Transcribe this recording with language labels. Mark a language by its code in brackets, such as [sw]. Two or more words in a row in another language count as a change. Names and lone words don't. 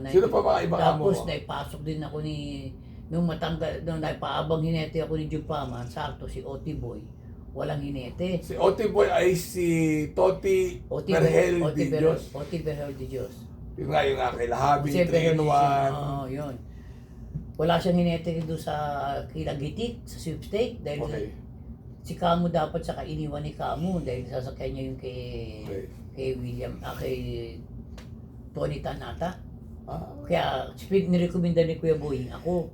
[tl] Sino pa mga ibang amo Tapos mo? naipasok din ako ni, nung naipaabang hinete ako ni June Paman, sakto si Oti Boy. Walang hinete. Si Oti Boy ay si Toti Berhel de Dios. Oti Berhel de Dios. Yun nga yung kay Lahabi, Si Berhel de 3-in-1. Dios. Oo, yun. Wala siyang hinete doon sa Kilagitik, sa sweepstake, dahil si Kamu dapat sa kainiwan ni Kamu dahil sasakyan niya yung kay William, kay Tony Tanata. Kaya nirekomenda ni Kuya Boying ako.